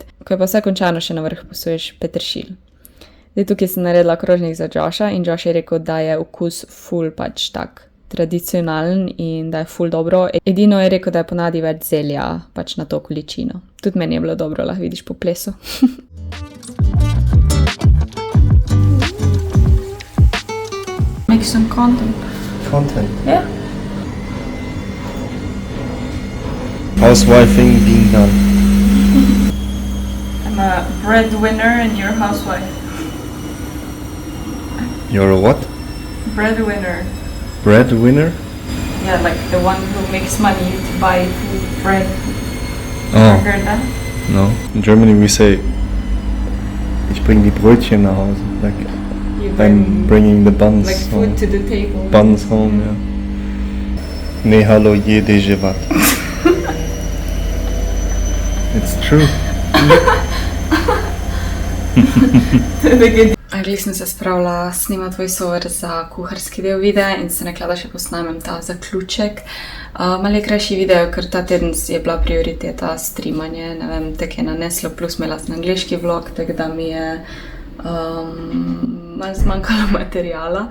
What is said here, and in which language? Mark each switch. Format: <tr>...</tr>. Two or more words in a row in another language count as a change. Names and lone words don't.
<sl>Ko je pa vse končano, še na vrh posuješ peteršilj. Zdaj tukaj sem naredila krožnik za Josha in Josh je rekel, da je okus ful pač tak tradicionalen in da je ful dobro. Edino je rekel, da je ponadi več zelja pač na to količino. Tudi meni je bilo dobro, lahko vidiš po plesu.</sl> <en>Make some content. Content. Yeah. Housewifing being done. I'm a breadwinner and you're a housewife. You're a what? Breadwinner. Breadwinner? Yeah, like the one who makes money to buy food, bread. Oh, Heard that? no. In Germany we say,</en> <de>ich bring die Brötchen nach Hause.</de> <en>Like, You I'm bringing the buns like home. food to the table. Buns home, yeah. Nehalo jede živat. It's true.</en> <sl>Glih sem se spravila snimati voiceover za kuharski del videa in se rekla, da še posnamem ta zaključek. Malo je krajši video, ker ta teden je bila prioriteta streamanje, ne vem, tako je naneslo, plus imela sem angliški vlog, tako da mi je malo zmanjkalo materijala.</sl>